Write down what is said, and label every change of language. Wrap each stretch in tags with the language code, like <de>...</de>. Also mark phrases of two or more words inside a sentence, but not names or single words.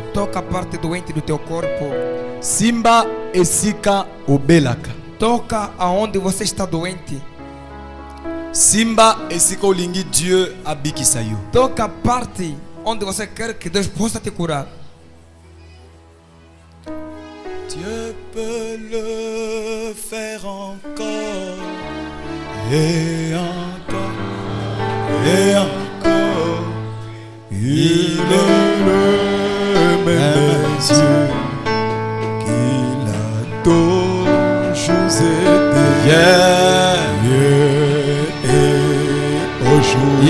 <pt>Toca a parte doente do teu corpo.</pt> <ln>Simba esika obelaka.</ln> <pt>Toca aonde você está doente.</pt> <ln>Simba esika olingi Dieu abikisa yo.</ln> <pt>Toca a parte onde você quer que Deus possa te curar.</pt> <fr>Dieu peut le faire encore et encore et encore. Il est le même Dieu qu'il a toujours été hier et aujourd'hui.</fr>